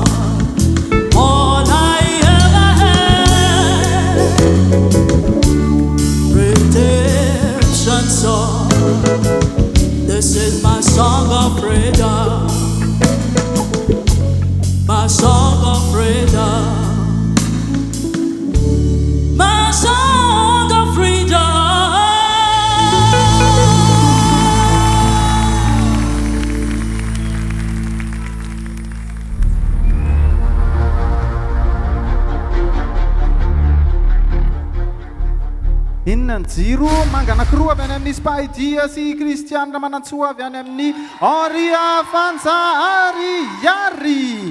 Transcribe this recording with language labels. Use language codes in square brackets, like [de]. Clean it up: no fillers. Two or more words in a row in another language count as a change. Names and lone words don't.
[en] All I ever had, redemption song. This is my song of freedom, my song of freedom, my song of freedom. [mg] Inona ny jiro manga anankiroa avy any amin'ny Spaidia sy Kristianina Manantsoa avy any amin'ny Henri Fanjahary.